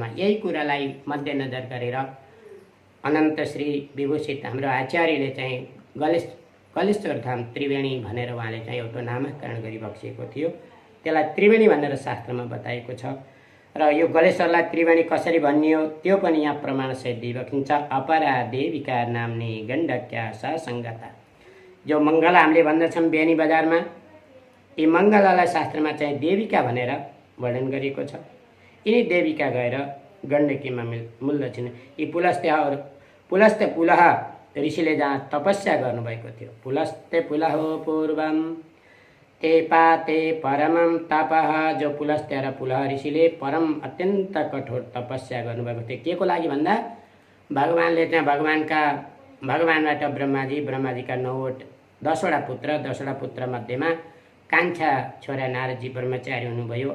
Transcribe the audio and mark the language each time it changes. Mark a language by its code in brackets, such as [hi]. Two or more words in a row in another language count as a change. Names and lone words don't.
[ne] यही कुरालाई मध्यनजर गरेर अनन्त श्री विभूषित हाम्रो आचार्यले चाहिँ गलेश्वर धाम त्रिवेणी भनेर उहाँले चाहिँ एउटा नामकरण गरिबक्सेको थियो। त्यसलाई त्रिवेणी भनेर शास्त्रमा बताइएको छ। र यो गलेश्वरलाई त्रिवेणी कसरी भनियो त्यो पनि यहाँ प्रमाणसहित दिइराखिन्छ। [sa] अपरा देविका नाम्नी गण्डक्या स सङ्गता। [ne] जो मङ्गला हामीले भन्दछौँ बेनी बजारमा, यी मङ्गलालाई शास्त्रमा चाहिँ देविका भनेर वर्णन गरिएको छ। यिनी देविका गएर गण्डकीमा मुल्दछिन्। यी पुलस्ते पुलह ऋषिले जहाँ तपस्या गर्नुभएको थियो, [sa] पुलस्ते पुलहो पूर्वम ते पाते परमम तपः। [ne] जो पुलस्ते र पुलह ऋषिले परम अत्यन्त कठोर तपस्या गर्नुभएको थियो। के को लागि भन्दा भगवानले त्यहाँ भगवानबाट ब्रह्माजीका 10वटा पुत्र मध्येमा कान्छा छोरा नारदजी ब्रह्मचारी हुनुभयो।